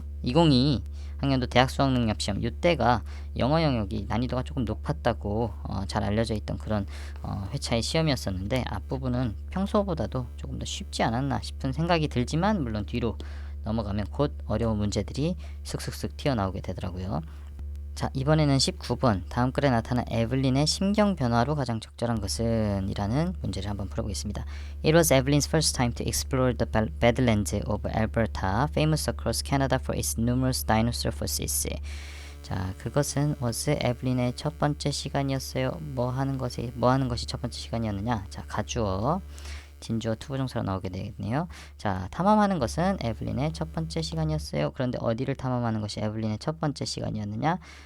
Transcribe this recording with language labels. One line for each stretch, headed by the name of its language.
Korean: 2022 학년도 대학 수학 능력 시험 이때가 영어 영역이 난이도가 조금 높았다고 잘 알려져 있던 그런 회차의 시험이었었는데 앞부분은 평소보다도 조금 더 쉽지 않았나 싶은 생각이 들지만 물론 뒤로 넘어가면 곧 어려운 문제들이 슥슥슥 튀어나오게 되더라고요. 자 이번에는 19번 다음 글에 나타난 에블린의 심경 변화로 가장 적절한 것은 이라는 문제를 한번 풀어보겠습니다.
English: It was Evelyn's first time to explore the Badlands of Alberta, famous across Canada for its numerous dinosaur fossils.
Korean: 자 그것은 was 에블린의 첫 번째 시간이었어요. 뭐 하는 것이 첫 번째 시간이었느냐? 자 가주어 진주어 투부정사로 나오게 되겠네요. 자 탐험하는 것은 에블린의 첫 번째 시간이었어요. 그런데 어디를 탐험하는 것이 에블린의 첫 번째 시간이었느냐?